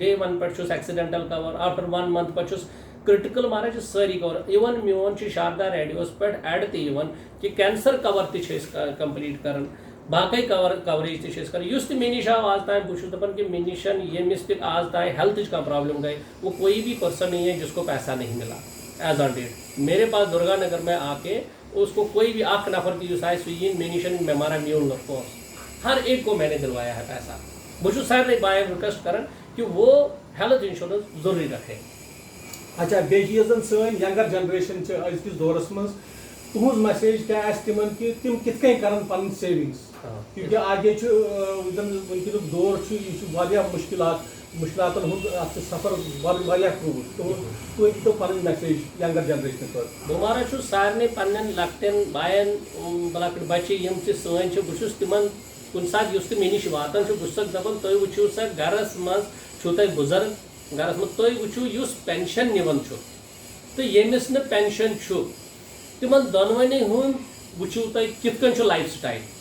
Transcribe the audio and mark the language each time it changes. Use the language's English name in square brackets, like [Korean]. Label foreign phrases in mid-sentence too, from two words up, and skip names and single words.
[Kashmiri] ڈے 1 پٮ۪ٹھ چھُس [English] accidental cover after 1 month [Kashmiri] پٮ۪ٹھ چھُس کرٹیکل مارا چھِ سٲری کور اِون میون چھُ شاردا ریڈیوس پٮ۪ٹھ ایڈ تہِ یِوان کہِ [English] cancer cover [Kashmiri] تہِ چھِ أسۍ کمپلیٖٹ کران باقٕے کوریج تہِ چھِ أسۍ کران یُس تہِ مےٚ نِش آو آز تام بہٕ چھُس دپان کہ مےٚ نِش ییٚمِس تہِ آز تام ہیلتھٕچ کانٛہہ پرابلم گٔے [Urdu] وہ کوئی بھی پرسن نہیں ہے جس کو پیسہ نہیں ملا [English] as on date. [Urdu] میرے پاس درگا نگر میں آ کے اس کو کوئی بھی [Kashmiri] اکھ نفر تہِ یُس آسہِ سُہ یِیِن مےٚ نِش مےٚ مارا میون نہٕ پونٛسہٕ [Urdu] ہر ایک کو میں نے دلوایا ہے پیسہ. [Kashmiri] بہٕ چھُس سارنٕے بایَن رِکویسٹ کران کہ وہ [English] health insurance [Urdu] ضروٗری رکھے. [Kashmiri] اچھا بیٚیہِ چھِ یۄس زن سٲنۍ [English] younger generation [Kashmiri] چھِ أزکِس دورس منٛز تُہنٛز میسیج کیٛاہ آسہِ تِمن کہِ تِم کِتھ کٔنۍ کرن پنٕنۍ سیوِنگس کیونکہِ آگے چھُ یُس زن وٕنکیٚنُک دور چھُ یہِ چھُ واریاہ مُشکلاتن ہُنٛد اتھ چھُ سفر واریاہ کروٗر تُہۍ دِتو پنٕنۍ میسیج [English] younger generation [Kashmiri] خٲطرٕ. بہٕ مارا چھُس سارنٕے پننٮ۪ن لۄکٹٮ۪ن بایَن لۄکٕٹۍ بچہِ یِم تہِ سٲنۍ چھِ بہٕ چھُس تِمن کُنہِ ساتہٕ یُس تہِ مےٚ نِش واتان چھُ بہٕ چھُسکھ دپان تُہۍ وٕچھِو سا گرس منٛز چھُو تۄہہِ بُزرگ گرس منٛز تُہۍ وٕچھِو یُس پینشن نِوان چھُ تہٕ ییٚمِس نہٕ پینشن چھُ تِمن دۄنوٕنی ہُنٛد وٕچھِو تُہۍ کِتھ کٔنۍ چھُ [English] life style.